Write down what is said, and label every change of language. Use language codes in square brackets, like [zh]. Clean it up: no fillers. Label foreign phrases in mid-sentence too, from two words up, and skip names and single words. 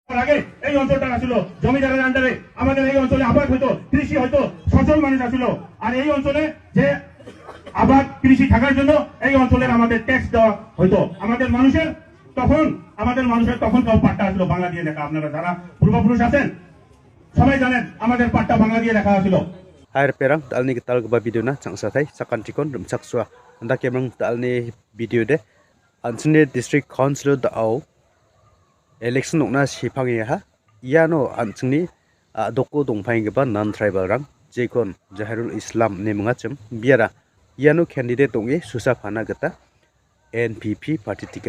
[bn] হওয়ার আগে এই অঞ্চলটা ছিল জমিদারের আন্ডারে। আমাদের এই অঞ্চলে আবাদ হইতো, কৃষি হয়তো, সচল মানুষ ছিল। আর এই অঞ্চলে যে আবাদ কৃষি থাকার জন্য এই অঞ্চলের আমাদের ট্যাক্স দেওয়া হইতো। আমাদের মানুষের তখন কেউ পাট্টা ছিল বাংলা দিয়ে লেখা। আপনারা যারা পূর্বপুরুষ আছেন সবাই জানেন আমাদের পাট্টা বাংলা দিয়ে লেখা ছিল। [grt] Air perang talni ketal ke video na changsa thai sakan tikon rumsak sua anda kemang talni video de ansne district council da au election okna sipang ya ha iano ansni doko dongphai ge ba non tribal rang jekon Zahirul Islam ne munga chem biara iano candidate donge susa phana gata NPP [en] party ticket